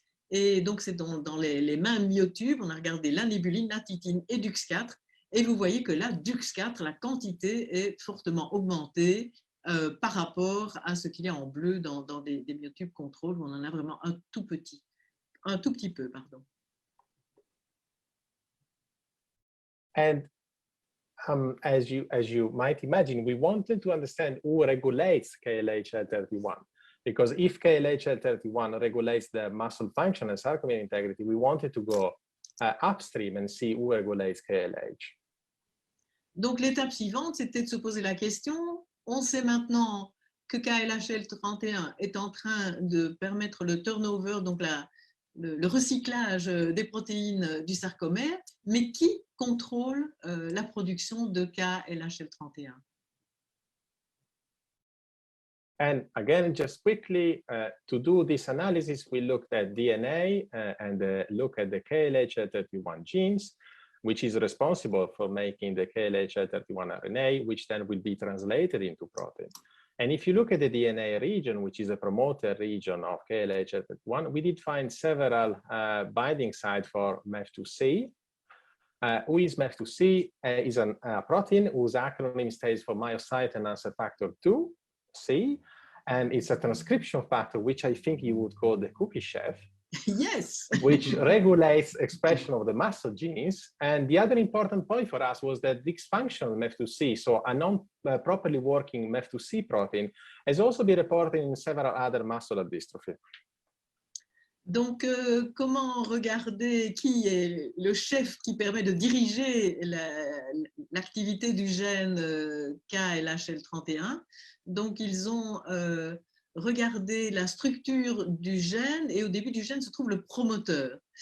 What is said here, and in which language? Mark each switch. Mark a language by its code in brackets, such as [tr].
[fr] Et donc, c'est dans les mêmes myotubes, on a regardé la nébuline, la titine et DUX4. Et vous voyez que là, DUX4, la quantité est fortement augmentée par rapport à ce qu'il y a en bleu dans des myotubes contrôle où on en a vraiment un tout petit peu, pardon. [en] And as you might imagine, we wanted to understand who regulates KLHL31. Because if KLHL31 regulates the muscle function and sarcomere integrity, we wanted to go upstream and see who regulates KLH. [fr] Donc, l'étape suivante, c'était de se poser la question. On sait maintenant que KLHL31 est en train de permettre le turnover, donc le recyclage des protéines du sarcomère, mais qui contrôle la production de KLHL31? [en] And again, just quickly, to do this analysis, we looked at DNA and look at the KLHL31 genes, which is responsible for making the KLHL31 RNA, which then will be translated into protein. And if you look at the DNA region, which is a promoter region of KLHL31, we did find several binding sites for MEF2C. Who is MEF2C? Is a protein whose acronym stands for myosin answer factor 2C, and it's a transcription factor, which I think you would call the cookie chef. Yes. Which regulates expression of the muscle genes. And the other important point for us was that dysfunctional MEF2C, so a non-properly working MEF2C protein, has also been reported in several other muscular dystrophy. [fr] Donc, comment regarder qui est le chef qui permet de diriger l'activité du gène KLHL31? Donc, ils ont regardé la structure du gène et au début du gène se trouve le promoteur.